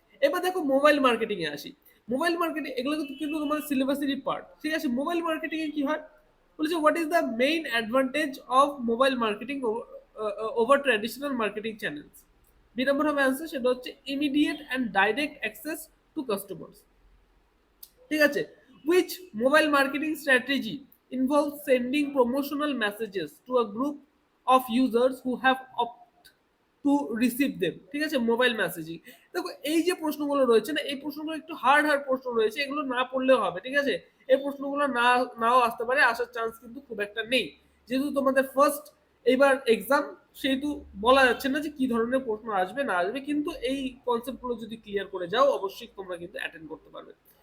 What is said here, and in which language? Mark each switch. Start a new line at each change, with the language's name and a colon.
Bangla: এবার দেখো mobile marketing এ আসি। মোবাইল মার্কেটিং এগুলো কিন্তু তোমাদের সিলেবাসেরই পার্ট, ঠিক আছে। মোবাইল মার্কেটিং এ কি হয় বলেছে,
English: What is the main advantage of mobile marketing over traditional marketing channels?
Bangla: B নম্বর হবে অ্যান্সার, সেটা হচ্ছে
English: immediate and direct access to customers,
Bangla: ঠিক আছে।
English: which mobile marketing strategy involves sending promotional messages to a group of users who have opt to receive them,
Bangla: ঠিক আছে,
English: Mobile messaging.
Bangla: দেখো এই যে প্রশ্নগুলো রয়েছে না, এই প্রশ্নগুলো একটু হার্ড হার্ড প্রশ্ন রয়েছে, এগুলো না পড়লেও হবে, ঠিক আছে। এই প্রশ্নগুলো নাও আসতে পারে, আসার চান্স কিন্তু খুব একটা নেই, যেহেতু তোমাদের ফার্স্ট এইবার এক্সাম, সেহেতু বলা যাচ্ছে না যে কি ধরনের প্রশ্ন আসবে না আসবে, কিন্তু এই কনসেপ্টগুলো যদি ক্লিয়ার করে যাও অবশ্যই তোমরা কিন্তু অ্যাটেন্ড করতে পারবে।